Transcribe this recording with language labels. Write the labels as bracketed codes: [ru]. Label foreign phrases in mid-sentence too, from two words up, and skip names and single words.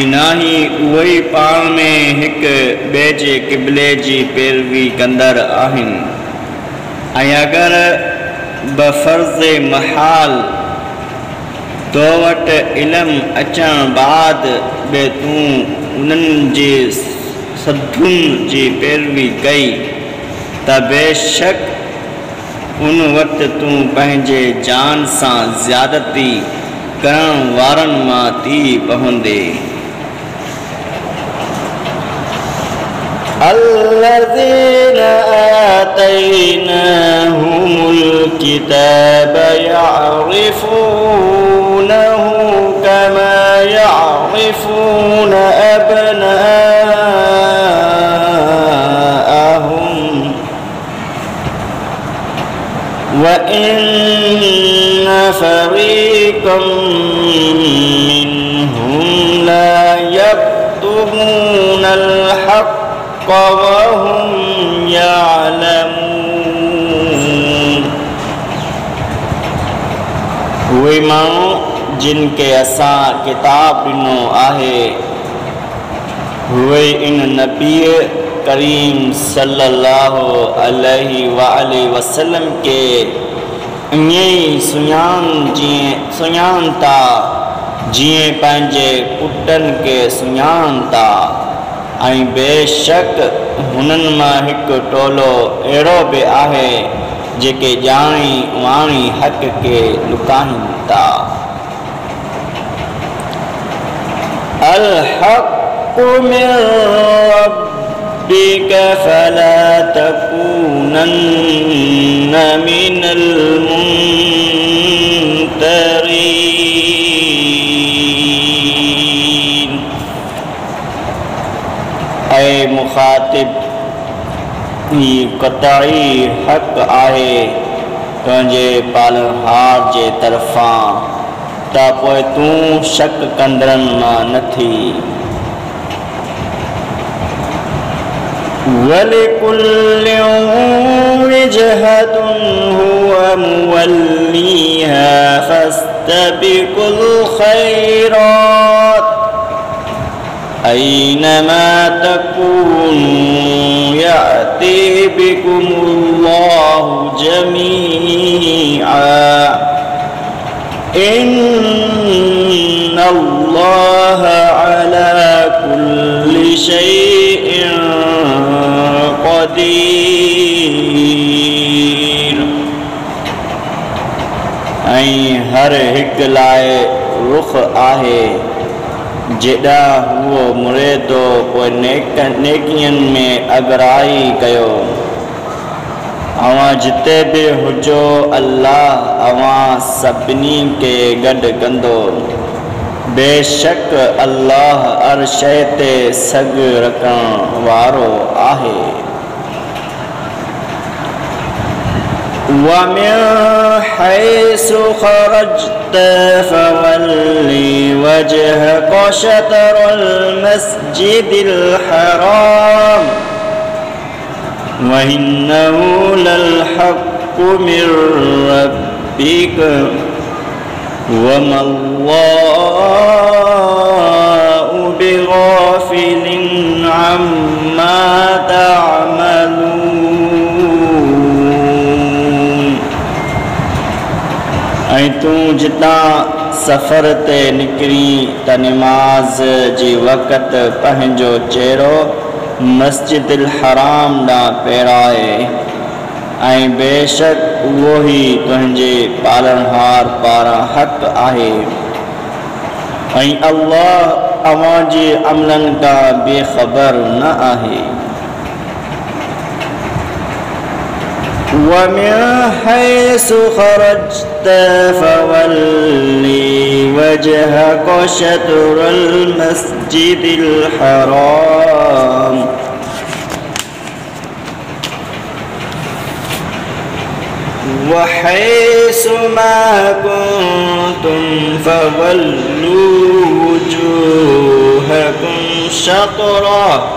[sd] न ई उहे ई पाण में हिक ॿिए जे क़िबले जी पैरवी कंदड़ आहिनि ऐं अगरि बफ़र्ज़ महाल तो वटि इल्मु अचण बाद बि तूं उन्हनि जे सदुनि जी पैरवी कई त बेशक उन वक़्तु तूं पंहिंजे जान सां ज़्यादती करण वारनि मां थी पवंदे। [ar] الذين آتيناهم الكتاب يعرفونه كما يعرفون أبناءهم وإن فريقا منهم لا يكتمون الحق وهم [sd] يعلمون उहे माण्हू जिन खे असां किताब ॾिनो आहे उहे इन नबी करीम [ar] صلى الله عليه وسلم [sd] के ईअं ई सुञाण था जीअं पंहिंजे पुटनि खे सुञाण था ऐं बेशक हुननि मां हिकु टोलो अहिड़ो बि आहे जेके ॼाणी वाणी हक़ खे लुकाइनि था। [ar] الحق من ربك فلا تكونن من الممترين [sd] ऐं मुखातिब ही क़तई हक़ आहे तुंहिंजे पालनहार जे तरफ़ां त पोइ तूं शक कंदड़नि मां न थी। [ar] وَلِكُلٍّ وِجْهَةٌ هُوَ مُوَلِّيهَا فَاسْتَبِقُوا الْخَيْرَاتِ أَيْنَمَا تَكُونُوا يَأْتِ بِكُمُ اللَّهُ جَمِيعًا إِنَّ اللَّهَ عَلَى كُلِّ شَيْءٍ قدير [sd] ऐं हर हिकु लाइ रुख आहे जेॾा हुओ मुड़े थो पोइ नेकियनि में अगराई कयो। अवां जिते बि हुजो अल्लाह अवां सभिनी खे गॾु कंदो। बेशक अल्लाह हर शइ ते सग रखण वारो आहे। [ar] وَمِنْ حَيْثُ خَرَجْتَ فَوَلِّ وَجْهَكَ شَطْرَ الْمَسْجِدِ الْحَرَامِ وَإِنَّهُ لَلْحَقُّ مِنْ رَبِّكَ وَمَا اللَّهُ بِغَافِلٍ عَمَّا تَعْمَلُونَ [sd] ऐं तूं जितां सफ़र ते निकिरी त नमाज़ जी वक़्त पंहिंजो चेहरो मस्जिदुल हराम ॾांहुं फेराए ऐं बेशक उहो ई तुंहिंजे पालनहार पारां हक़ आहे ऐं अल्लाह अवां जे अमलनि खां बेख़बर न आहे। [ar] وَمِنْ حَيْثُ خَرَجْتَ فَوَلِّ وَجْهَكَ شَطْرَ الْمَسْجِدِ الْحَرَامِ وَحَيْثُ مَا كُنْتُمْ فَوَلُّوا وُجُوهَكُمْ شَطْرَهُ